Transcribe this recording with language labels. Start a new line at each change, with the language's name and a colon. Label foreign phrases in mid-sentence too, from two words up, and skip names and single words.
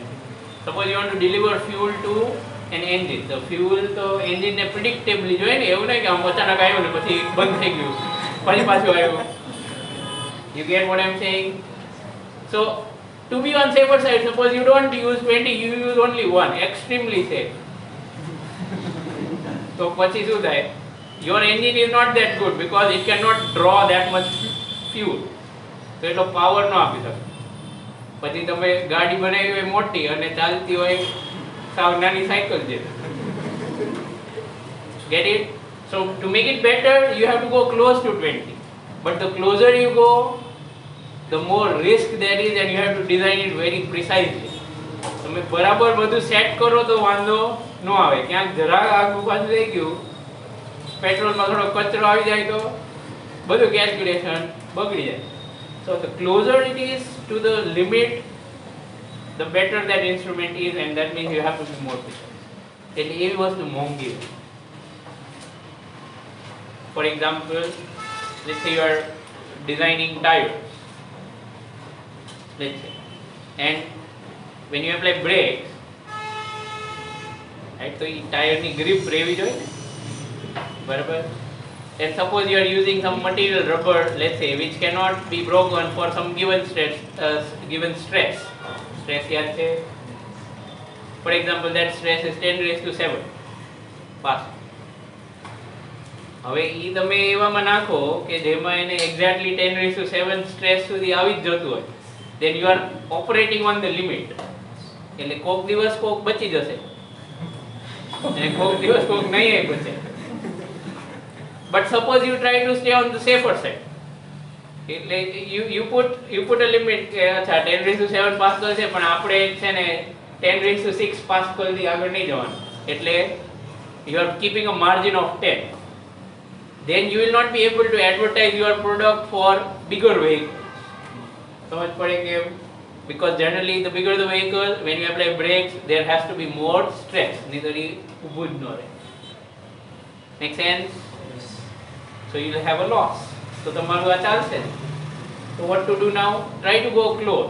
English: Suppose you want to deliver fuel to an engine. The fuel to engine
Gujarati: ne predictably જોઈએ ને, એવું નહીં કે આમ અચાનક આવ્યો ને પછી બંધ થઈ ગયું પછી પાછું આવ્યું.
English: You get what I'm saying? So to be on safer side, suppose you don't use 20, you use only 1, extremely safe.
Gujarati: So પછી શું થાય?
English: Your engine is not that good because it cannot draw that much fuel.
Gujarati: તો એટલો પાવર ન આપી શકે. પછી તમે ગાડી બનાવી હોય મોટી અને ચાલતી હોય સાવ નાની સાયકલ છે.
English: Get it? So to make it better, you have to go close to 20. But the closer you go, the more risk there is, and you have to design it very precisely.
Gujarati: તમે બરાબર બધું સેટ કરો તો વાંધો ન આવે. ક્યાંક જરા આગળ પાછું થઈ ગયું, પેટ્રોલમાં થોડો કચરો આવી જાય તો બધું કેલ્ક્યુલેશન બગડી જાય.
English: So the closer it is to the limit, the better that instrument is, and that means you have to be more precise.
Gujarati: એટલે એવી વસ્તુ મોંઘી.
English: For example, let's say you are designing tires, let's say, and when you apply brakes, right, so the tire ni grip
Gujarati: રહેવી જોઈએ ને, બરાબર?
English: And suppose you are using some material, rubber, let's say, which cannot be broken for some given stress.
Gujarati: Stress yaad છે?
English: For example, that stress is 10 raised to 7 Pascal.
Gujarati: હવે ઈ તમે એવામાં નાખો કે જેમાં એને
English: exactly 10 raised to 7 stress
Gujarati: સુધી આવી જ જતું હોય,
English: then you are operating on the limit.
Gujarati: એટલે કોક દિવસ કોક બચી જશે અને કોક દિવસ કોક નહીં બચે.
English: But suppose you try to stay on the safer side. Like you put a limit
Gujarati: કે અચ્છા
English: 10 raised to 7 Pascal
Gujarati: છે, પણ આપણે છે ને
English: 10 raised to 6 Pascal
Gujarati: થી આગળ નહીં જવાનું.
English: એટલે you are keeping a margin of 10. Then you will not be able to advertise your product for bigger vehicles.
Gujarati: સમજ પડે કેમ?
English: Because generally the bigger the vehicle, when you apply brakes, there has to be more stress.
Gujarati: Neither ઊભું જ ન રહે.
English: Make sense? So you will have a loss. So
Gujarati: તમારું આ ચાલશે.
English: So what to do now? Try to go close.